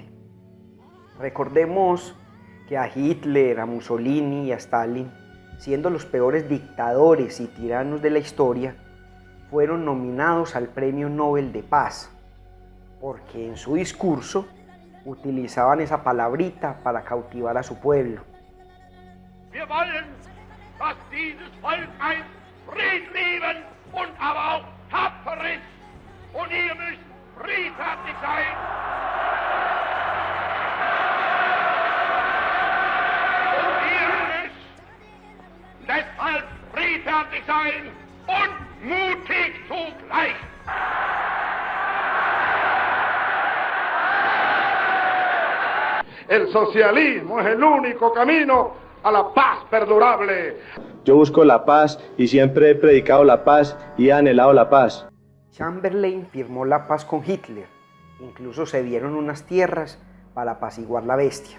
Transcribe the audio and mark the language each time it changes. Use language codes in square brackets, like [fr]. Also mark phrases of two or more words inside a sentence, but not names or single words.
[es] Recordemos que a Hitler, a Mussolini y a Stalin, siendo los peores dictadores y tiranos de la historia, fueron nominados al Premio Nobel de Paz, porque en su discurso utilizaban esa palabrita para cautivar a su pueblo. [de] Wir wollen, dass dieses Volk ein friedliebend und aber auch tapfer ist. Und ihr müsst friedfertig sein. Und ihr müsst deshalb friedfertig sein und mutig zugleich. [es] El socialismo es el único camino a la paz perdurable. Yo busco la paz y siempre he predicado la paz y he anhelado la paz. Chamberlain firmó la paz con Hitler, incluso cedieron unas tierras para apaciguar la bestia.